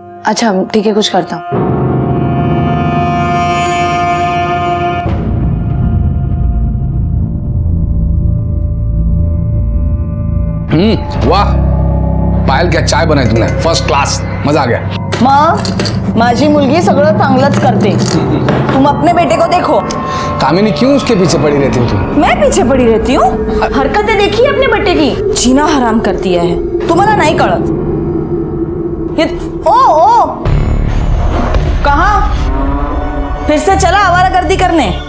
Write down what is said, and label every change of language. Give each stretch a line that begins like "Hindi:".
Hindi: अच्छा ठीक है, कुछ करता हूँ। वाह पायल, क्या चाय बनाई तुमने, फर्स्ट क्लास, मजा आ गया।
Marathi: माझी मुलगी सगळं चांगलंच करते,
Hindi: तुम अपने बेटे को देखो। कामिनी क्यों उसके पीछे पड़ी रहती हो तुम? मैं पीछे पड़ी रहती हूँ? हरकतें देखी अपने बेटे की, जीना हराम कर दिया है।
Marathi: तुम्हाला नहीं कळत
Hindi: ये? ओ कहाँ फिर से चला आवारागर्दी करने?